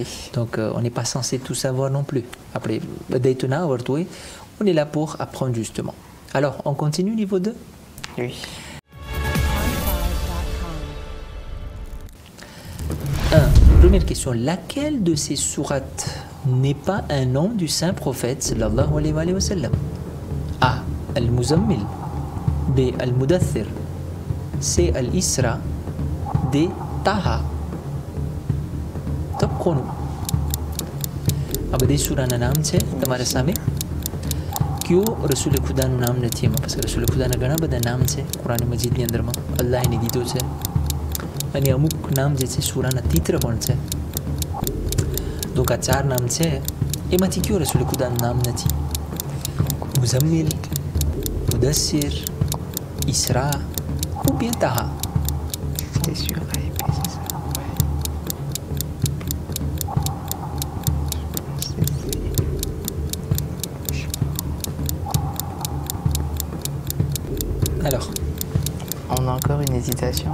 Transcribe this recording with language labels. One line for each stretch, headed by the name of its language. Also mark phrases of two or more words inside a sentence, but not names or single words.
French: Donc, on n'est pas censé tout savoir non plus. Après, on est là pour apprendre justement. Alors, on continue niveau 2? Oui. 1. Première question. Laquelle de ces sourates n'est pas un nom du saint prophète
Arabic: صلى الله عليه وسلم?
French: A. Al-Muzammil. B. Al-Mudaththir. C. Al-Isra. D. Taha. Top chrono.
Gujarati: આ બધી સૂરાના નામ છે તમારા સામે. કયો રસૂલ ખુદાનું નામ નથી એમાં,
French: parce que
Gujarati: રસૂલ ખુદાના ઘણા બધા નામ છે કુરાન મજીદની અંદરમાં, અલ્લાહને દીધું છે. અને અમુક નામ જે છે સૂરાના તિત્ર પણ છે. donc આ ચાર નામ છે, એમાંથી કયો રસૂલ ખુદાનું નામ નથી? મુઝમ્મિલ, મુદસ્સિર, ઇસરા
French: ou bien
Gujarati: Taha?
French: C'était sûr, c'est ça. Alors, on a encore une hésitation